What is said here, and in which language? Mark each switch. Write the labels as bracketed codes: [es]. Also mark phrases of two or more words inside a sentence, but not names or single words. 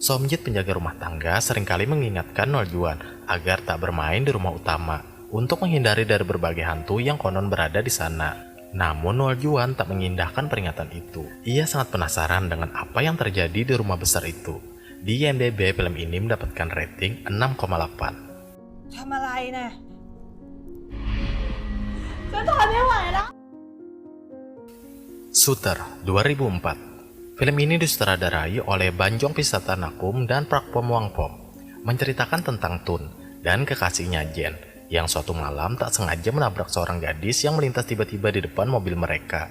[id] Somjit, penjaga rumah tangga, seringkali mengingatkan Nol Juan agar tak bermain di rumah utama, untuk menghindari dari berbagai hantu yang konon berada di sana. Namun Nol Juan tak mengindahkan peringatan itu. Ia sangat penasaran dengan apa yang terjadi di rumah besar itu. Di IMDb, film ini mendapatkan rating 6,8. [th] ทำอะไรนะฉันทนไม่ไหวแล้ว [id] Shooter 2004. Film ini disutradarai oleh Banjong Pisatanakum dan Prak Pomwangpom. Menceritakan tentang Tun dan kekasihnya Jen yang suatu malam tak sengaja menabrak seorang gadis yang melintas tiba-tiba di depan mobil mereka.